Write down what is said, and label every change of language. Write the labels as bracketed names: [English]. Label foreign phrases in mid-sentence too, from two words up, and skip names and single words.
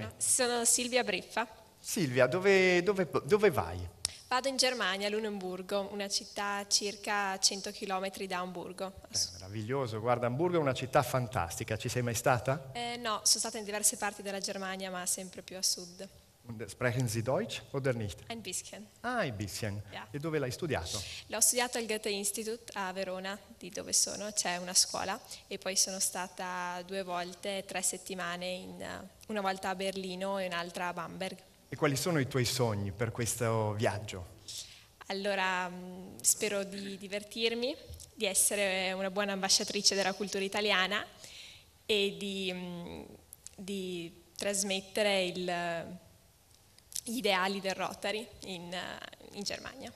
[Italian] Sono Silvia Briffa. Silvia, dove vai? Vado in Germania, a Lunenburgo, una città a circa 100 km da Amburgo. Meraviglioso, guarda, Amburgo è una città fantastica, ci sei mai stata? No, sono stata in diverse parti della Germania, ma sempre più a sud. [German] Sprechen Sie Deutsch oder nicht? Ein bisschen. Ah, ein bisschen. Yeah. [Italian] E dove l'hai studiato? L'ho studiato al Goethe-Institut a Verona, di dove sono, c'è una scuola, e poi sono stata 2 volte, 3 settimane, una volta a Berlino e un'altra a Bamberg. E quali sono i tuoi sogni per questo viaggio? Allora, spero di divertirmi, di essere una buona ambasciatrice della cultura italiana e di trasmettere gli ideali del Rotary in Germania.